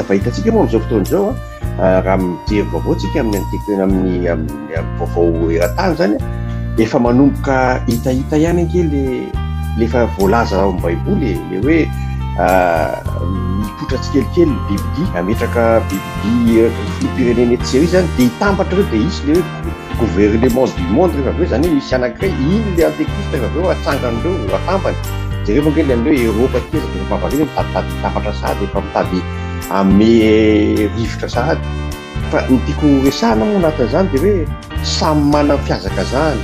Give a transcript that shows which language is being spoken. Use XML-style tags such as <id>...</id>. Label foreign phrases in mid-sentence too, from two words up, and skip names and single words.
<mg>Fa hitantsika moa amin'izao fotoana izao raha mijery vaovao tsika amin'ny vaovao eran-tany zany efa manomboka hitahita ihany ange lefa voalaza ao amin'ny baiboly le hoe mipotra tsikelikely bibidia ametraka bibidia fireneny etsery zany dia hitambatra reo dia isy le hoe</mg> <fr>gouvernement du monde</fr> <mg>rehefa aveo zany hoe misy anankiray iny le antékrista rehefa aveo atsangan'ireo atambany. Jereo angely amin'ireo Eropa ty zay mivavaka mitady tafatra sahady efa mitady ame rivotra sahady. Fa ny tiako resahana moa anatin'izany dia hoe samy manana fiazakazahany.</mg>